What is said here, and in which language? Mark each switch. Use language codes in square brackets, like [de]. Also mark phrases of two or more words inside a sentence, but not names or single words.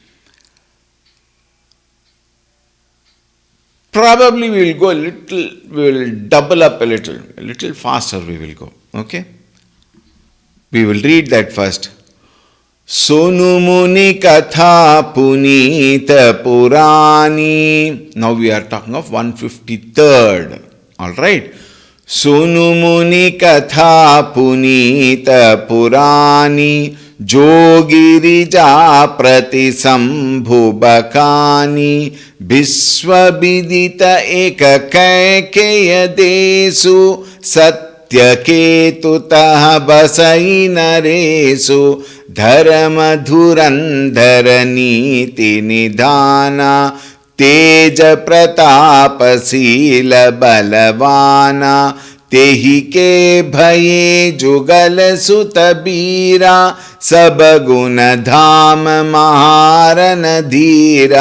[en] Probably we will go a little, we will double up a little faster we will go. Okay? We will read that first. [awa] सुनु मुनि कथा पुनीत पुरानी. [en] Now we are talking of 153rd. Alright. [awa] सुनु मुनि कथा पुनीत पुरानी जो गिरिजा प्रति संभु बखानी बिस्व बिदित एक कैकय देसू सत्यकेतु तहँ बसइ नरेसू धरम धुरंधर नीति निधाना तेज प्रताप शील बलवाना तेहि के भये जुगल सुत बीरा सब गुण धाम महारन धीरा